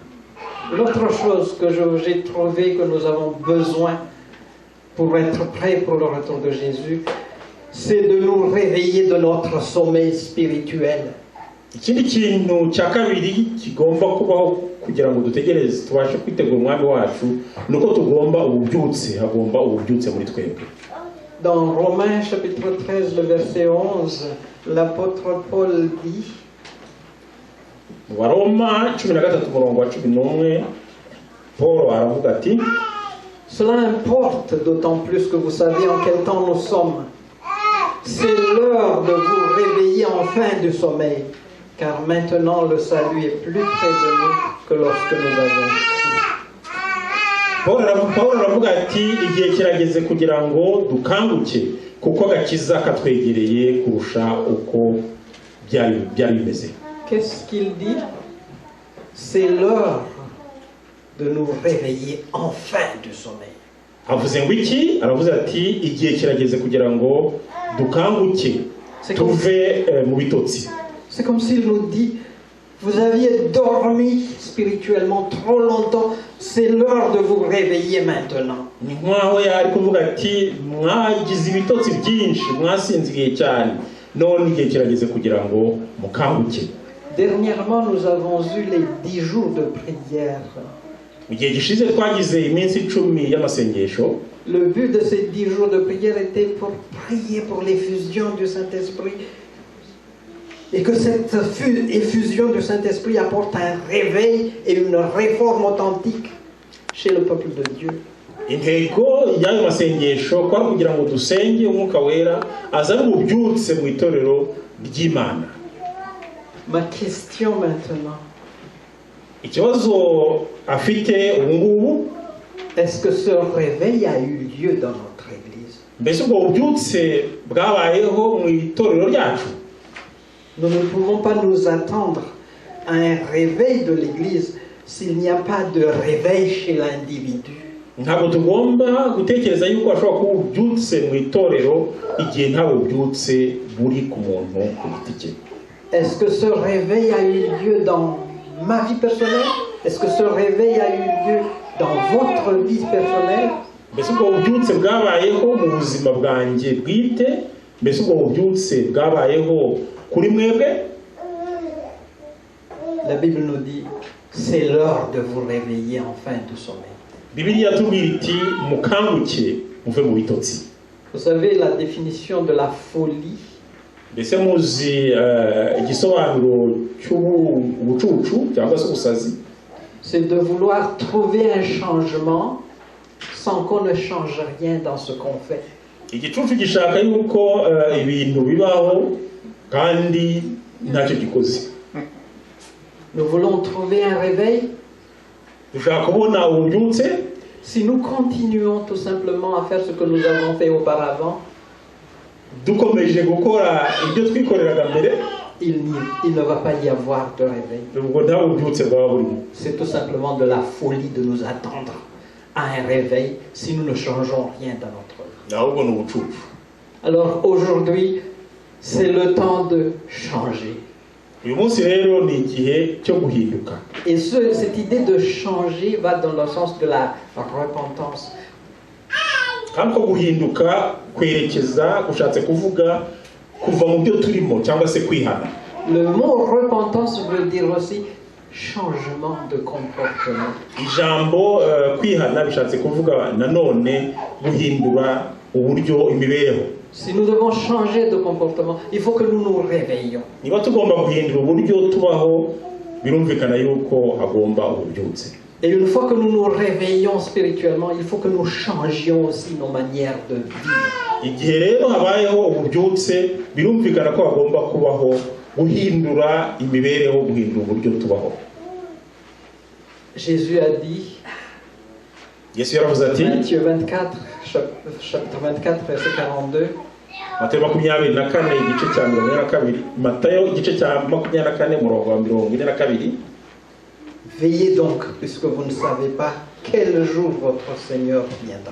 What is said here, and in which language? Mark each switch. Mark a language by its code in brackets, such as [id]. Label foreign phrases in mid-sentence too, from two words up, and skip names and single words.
[fr] L'autre chose que j'ai trouvé que nous avons besoin pour être prêts pour le retour de Jésus, c'est de nous réveiller de notre sommeil spirituel. [rw] Ikindi kintu cya kabiri kigomba kubaho kugira ngo dutegereze tubashe kwitegura umwami wacu nuko tugomba ububyutse, hagomba ububyutse muri twebwe. [fr] Dans Romains chapitre 13 le verset 11, l'apôtre Paul dit, [rw] Mu Baroma 13:11 Paul aravuga ati, [fr] cela importe d'autant plus que vous savez en quel temps nous sommes. C'est l'heure de vous réveiller enfin du sommeil, car maintenant le salut est plus près de nous que lorsque nous avons cru. [rw] Paul aravuga ati igihe kirageze kugira ngo dukanguke kuko agakiza katwegereye kurusha uko byari bimeze. [fr] Qu'est-ce qu'il dit? C'est l'heure de nous réveiller enfin du sommeil. [rw] Avuze ngo iki? Aravuze ati igihe kirageze kugira ngo dukanguke tuve mu bitotsi. [fr] C'est comme s'il nous dit, vous aviez dormi spirituellement trop longtemps, c'est l'heure de vous réveiller maintenant. [rw] Ni nkaho yari kuvuga ati mwagize ibitotsi byinshi mwasinziye cyane none igihe kirageze kugira ngo mukanguke. [fr] Dernièrement, nous avons eu les 10 jours de prière. [rw] Mu gihe gishize twagize iminsi 10 y'amasengesho. [fr] Le but de ces 10 jours de prière était pour prier pour l'effusion du Saint-Esprit et que cette effusion du Saint-Esprit apporte un réveil et une réforme authentique chez le peuple de Dieu. [rw] Intego y'ayo masengesho kwa kugira ngo dusenge umwuka wera azana ububyutse mu itorero ry'Imana. [fr] Ma question maintenant, [rw] Ikibazo afite ubungubu, [fr] est-ce que ce réveil a eu lieu dans notre église? [rw] mbese ubwo bubyutse bwabayeho mu itorero ryacu? [fr] Nous ne pouvons pas nous attendre à un réveil de l'église s'il n'y a pas de réveil chez l'individu. [rw] Ntabwo tugomba gutekereza yuko ashobora kuba ububyutse mu itorero igihe nta bubyutse buri ku muntu ku giti cye. [fr] Est-ce que ce réveil a eu lieu dans ma vie personnelle? Est-ce que ce réveil a eu lieu dans votre vie personnelle? [rw] Mbese ubwo bubyutse bwabayeho mu buzima bwanjye bwite? Mbese ubwo bubyutse bwabayeho kuri mwebwe? [fr] La Bible nous dit, c'est l'heure de vous réveiller enfin du sommeil. [rw] Bibiliya tubwira iti mukanguke muve mu bitotsi. [fr] Vous savez la définition de la folie? [rw] Mbese muzi igisobanuro cy'ubucucu cyangwa se ubusazi? [fr] C'est de vouloir trouver un changement sans qu'on ne change rien dans ce qu'on fait. [rw] Igicucu gishaka yuko ibintu bibaho kandi ntacyo gikoze. [fr] Nous voulons trouver un réveil. [rw] dushaka kubona ububyutse. [fr] Si nous continuons tout simplement à faire ce que nous avons fait auparavant, [rw] dukomeje gukora ibyo twikoreraga mbere, [fr] il ne va pas y avoir de réveil. [rw] ubwo nta bubyutse bwaba burimo. [fr] C'est tout simplement de la folie de nous attendre à un réveil si nous ne changeons rien dans notre vie. [rw] ahubwo ni ubucucu. [fr] Alors aujourd'hui, c'est le temps de changer. [rw] uyu munsi rero ni igihe cyo guhinduka. [fr] Et cette idée de changer va dans le sens de la repentance. [rw] kandi ko guhinduka kwerekeza gushatse kuvuga kuva mu byo turimo cyangwa se kwihana. [fr] Le mot repentance veut dire aussi changement de comportement. [rw] ijambo kwihana bishatse kuvuga nanone guhindura uburyo imibereho. [fr] Si nous devons changer de comportement, il faut que nous nous réveillions. [rw] niba tugomba guhindura uburyo tubaho, birumvikana yuko hagomba ububyutse. [fr] Et une fois que nous nous réveillons spirituellement, il faut que nous changions aussi nos manières de vivre. [rw] igihe rero habayeho ububyutse, birumvikana ko hagomba kubaho guhindura imibereho, guhindura uburyo tubaho. [fr] Jésus a dit, [rw] Yesu yaravuze ati, [fr] Matthieu 24, chapitre 24, verset 42, [rw] Matayo 24 igice cya 42, Matayo igice cya 24 murongo wa 42, [fr] veillez donc, puisque vous ne savez pas quel jour votre Seigneur viendra.